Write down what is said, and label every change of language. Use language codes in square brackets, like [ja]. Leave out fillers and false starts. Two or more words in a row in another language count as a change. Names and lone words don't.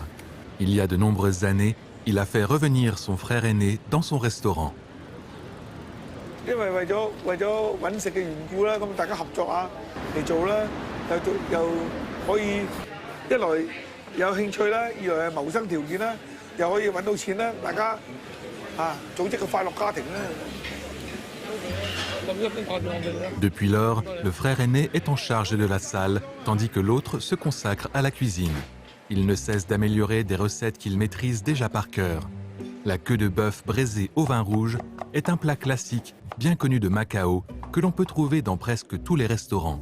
[fr] Il y a de nombreuses années, il a fait revenir son frère aîné dans son restaurant. [yue] 因為為咗揾食嘅緣故啦，咁大家合作下嚟做啦，又可以一來有興趣啦，二來係謀生條件啦，又可以揾到錢啦，大家組織個快樂家庭啦。 [fr] Depuis lors, le frère aîné est en charge de la salle, tandis que l'autre se consacre à la cuisine. Il ne cesse d'améliorer des recettes qu'il maîtrise déjà par cœur. La queue de bœuf braisée au vin rouge est un plat classique, bien connu de Macao, que l'on peut trouver dans presque tous les restaurants.